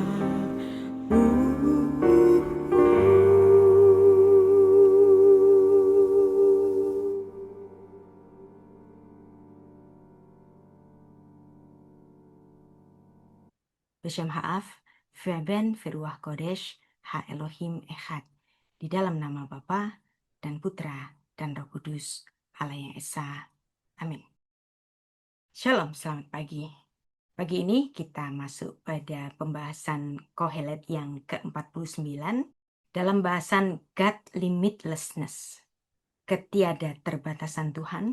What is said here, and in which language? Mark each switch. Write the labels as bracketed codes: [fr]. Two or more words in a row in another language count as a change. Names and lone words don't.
[he] בשם האב, והבן ורוח קודש, האלוהים אחד. [id] Di dalam nama Bapa dan Putra dan Roh Kudus, Allah yang Esa. Amin. Shalom, selamat pagi. Pagi ini kita masuk pada pembahasan Kohelet yang ke-49 dalam bahasan [en] God Limitlessness, [id] ketiada terbatasan Tuhan.